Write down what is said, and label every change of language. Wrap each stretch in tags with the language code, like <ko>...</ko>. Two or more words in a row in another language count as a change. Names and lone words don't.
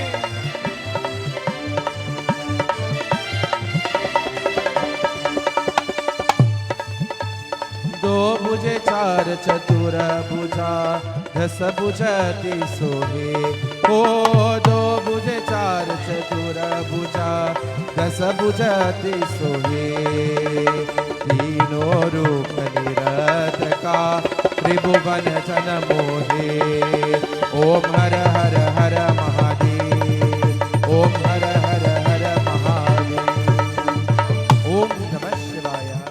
<hi>दो भुजे चार चतुर भुजा दस भुजति सोहे. हो दो भुजे चार चतुर भुजा दस भुजति सोहे. तीनों रूप निरत का त्रिभुवन जन मोहे. ओम हर हर हर महादेव. ओम हर हर हर महादेव.</hi> <sa>ओम नमः शिवाय.</sa>